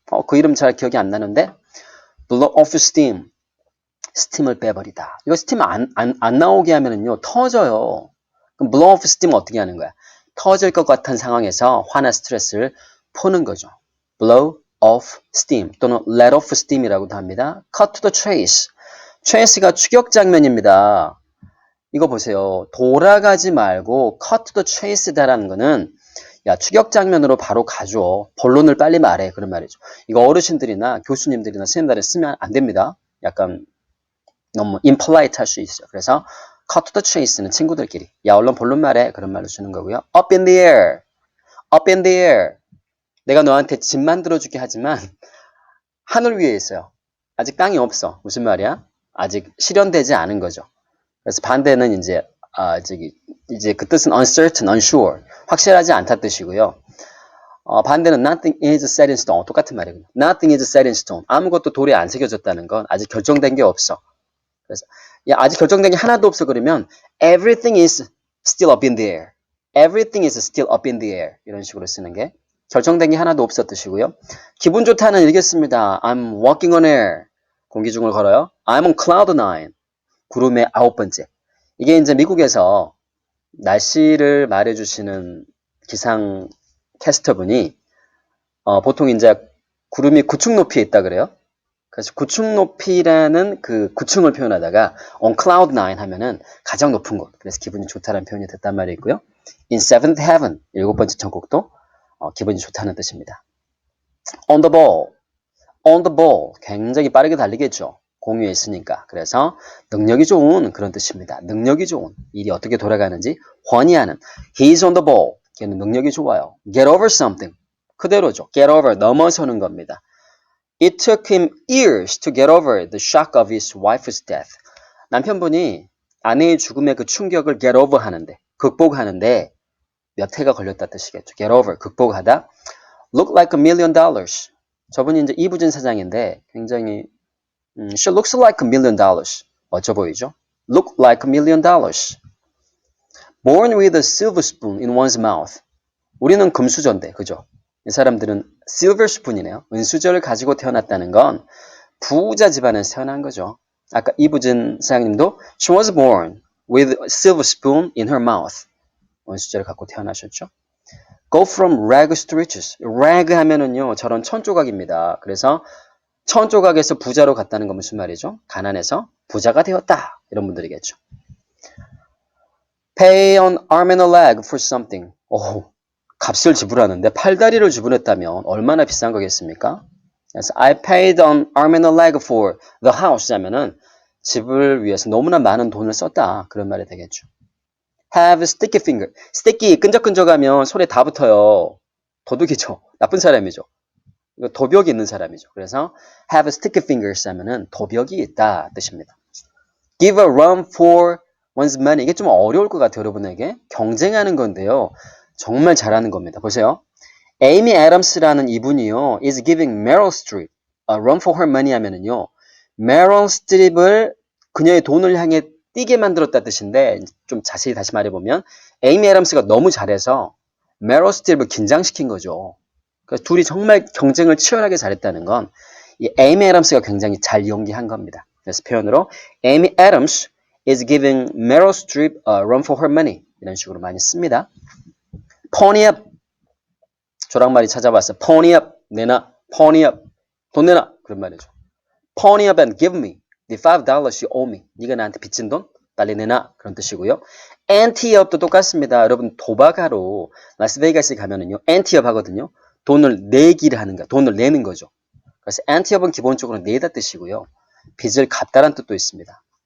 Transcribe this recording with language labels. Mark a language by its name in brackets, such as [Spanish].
[Korean] 그 이름 잘 기억이 안 나는데 blow off steam. 스팀을 빼버리다. 이거 스팀 안 나오게 하면은요, 터져요. 그럼 blow off steam 어떻게 하는 거야? 터질 것 같은 상황에서 화나 스트레스를 푸는 거죠. blow off steam 또는 let off steam이라고도 합니다. [English] cut to the chase. [Korean] chase가 추격 장면입니다. 이거 보세요. 돌아가지 말고 cut to the chase다라는 거는 야, 추격 장면으로 바로 가줘. 본론을 빨리 말해. 그런 말이죠. 이거 어르신들이나 교수님들이나 선생님들이 쓰면 안 됩니다. 약간 너무 impolite 할 수 있어요. 그래서 cut to the chase는 친구들끼리 야, 얼른 본론 말해. 그런 말로 쓰는 거고요. [English] up in the air. up in the air. [Korean] 내가 너한테 집 만들어주게 하지만 하늘 위에 있어요. 아직 땅이 없어. 무슨 말이야? 아직 실현되지 않은 거죠. 그래서 반대는 이제 이제 그 뜻은 uncertain, unsure, 확실하지 않다 뜻이고요. [English] 반대는 nothing is set in stone. [Korean] 똑같은 말이에요. [English] Nothing is set in stone. [Korean] 아무것도 돌에 안 새겨졌다는 건 아직 결정된 게 없어. 그래서 야, 아직 결정된 게 하나도 없어 그러면 [English] everything is still up in the air. Everything is still up in the air. [Korean] 이런 식으로 쓰는 게 결정된 게 하나도 없어 뜻이고요. 기분 좋다는 읽겠습니다. [English] I'm walking on air. [Korean] 공기 중을 걸어요. [English] I'm on cloud nine. [Korean] 구름의 9번째. 이게 이제 미국에서 날씨를 말해주시는 기상 캐스터분이 보통 이제 구름이 9층 높이에 있다 그래요. 그래서 9층 높이라는 그 9층을 표현하다가 on cloud 9 하면은 가장 높은 곳. 그래서 기분이 좋다는 표현이 됐단 말이 있고요. in seventh heaven, 7번째 천국도 기분이 좋다는 뜻입니다. [English] on the ball, on the ball, [Korean] 굉장히 빠르게 달리겠죠. 공유에 있으니까. 그래서 능력이 좋은 그런 뜻입니다. 능력이 좋은, 일이 어떻게 돌아가는지 훤히 아는. [English] He's on the ball. [Korean] 걔는 능력이 좋아요. [English] Get over something. [Korean] 그대로죠. Get over, 넘어서는 겁니다. [English] It took him years to get over the shock of his wife's death. [Korean] 남편분이 아내의 죽음의 그 충격을 get over 하는데, 극복하는데 몇 해가 걸렸다 뜻이겠죠. get over, 극복하다. [English] Look like $1,000,000. [Korean] 저분이 이제 이부진 사장인데 굉장히 [English] she looks like $1,000,000. [Korean] 멋져 보이죠? [English] Look like $1,000,000. Born with a silver spoon in one's mouth. [Korean] 우리는 금수저인데, 그죠? 이 사람들은 silver spoon이네요. 은수저를 가지고 태어났다는 건 부자 집안에서 태어난 거죠. 아까 이부진 사장님도 [English] she was born with a silver spoon in her mouth. [Korean] 은수저를 갖고 태어나셨죠. [English] Go from rags to riches. [Korean] rag 하면은요, 저런 천조각입니다. 그래서 천조각에서 부자로 갔다는 건 무슨 말이죠? 가난해서 부자가 되었다. 이런 분들이겠죠. [English] Pay an arm and a leg for something. [Korean] 오, 값을 지불하는데 팔다리를 지불했다면 얼마나 비싼 거겠습니까? [English] 그래서 I paid an arm and a leg for the house 하면은 [Korean] 집을 위해서 너무나 많은 돈을 썼다. 그런 말이 되겠죠. [English] Have sticky finger. [Korean] sticky, 끈적끈적하면 손에 다 붙어요. 도둑이죠. 나쁜 사람이죠. 도벽이 있는 사람이죠. 그래서 have sticky fingers 하면은 도벽이 있다 뜻입니다. [English] Give a run for one's money. [Korean] 이게 좀 어려울 것 같아요, 여러분에게. 경쟁하는 건데요. 정말 잘하는 겁니다. 보세요. 에이미 애덤스라는 이분이요. [English] is giving Meryl Streep a run for her money 하면은요. [Korean] 메럴 스트립을 그녀의 돈을 향해 뛰게 만들었다 뜻인데 좀 자세히 다시 말해보면 에이미 애덤스가 너무 잘해서 메럴 스트립을 긴장시킨 거죠. 그래서 둘이 정말 경쟁을 치열하게 잘했다는 건 이 에이미 애덤스가 굉장히 잘 연기한 겁니다. [English] 그래서 표현으로 Amy Adams is giving Meryl Streep a run for her money [Korean] 이런 식으로 많이 씁니다. Pony up 조랑말이 찾아봤어. [English] Pony up 내놔. [Korean] Pony up 돈 내놔 그런 말이죠. [English] Pony up and give me the $5 you owe me. [Korean] 네가 나한테 빚진 돈 빨리 내놔 그런 뜻이고요. ante up도 똑같습니다. 여러분 도박하러 라스베이거스에 가면은요 ante up 하거든요. 돈을 내기를 하는 거야. 돈을 내는 거죠. 그래서 ante up은 기본적으로 내다 뜻이고요. 빚을 갚다란 뜻도 있습니다.